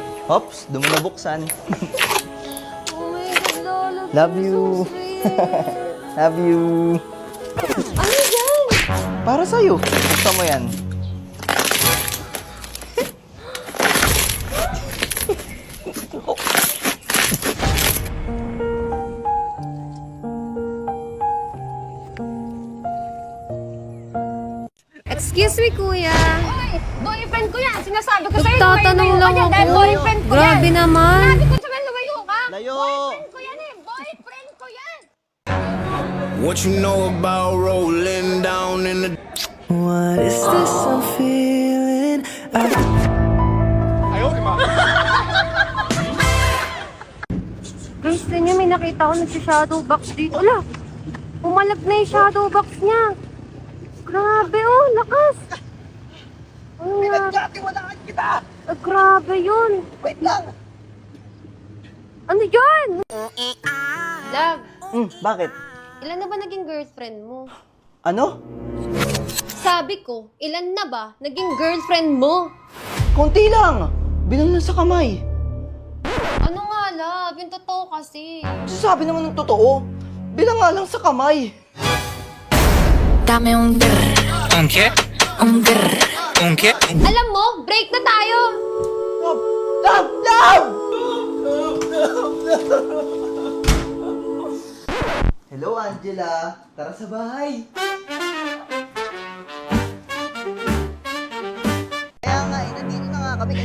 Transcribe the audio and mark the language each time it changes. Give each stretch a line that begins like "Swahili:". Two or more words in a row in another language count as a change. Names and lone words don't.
Filipino: Hops, doon mo nabuksan.
English: Oh my God, Lola. Love you're you. so sweet. Love you.
Filipino: Ano yan? Para sa'yo. Buksan mo yan.
English: Excuse me, kuya.
Filipino: Oy, boyfriend ko yan. Sinasabi ko sa'yo, Nagtatanong lang lumayo ka dyan dahil ako. boyfriend ko Grabe yan. naman. Sabi ko sa'yo, lumayo ka. Layo. Boyfriend ko yan eh. Boyfriend ko yan.
English: What you know about rolling down in the What is this I'm feeling?
Filipino: Guys, niyo may nakita ko nagsa-shadow box dito. Ala, umalag na yung shadow box niya. Grabe oh, lakas. Pinagkatiwalaan kita! Grabe yun. Wait lang! Ano yan? Love, Bakit? ilan na ba naging girlfriend mo? Ano? Sabi ko, ilan na ba naging girlfriend mo? Konti lang! Bilang lang sa kamay. Ano nga, love? Yung totoo kasi. Sabi naman ng totoo. Bilang nga lang sa kamay.
Spanish: Dame un grr, ¿Un qué? un grr. ¿Un qué?
Filipino: Alam mo, break na tayo!
English: Love! Love! Love! Hello, Angela.
Filipino: Tara sa bahay. Kaya nga, nandito na nga kami.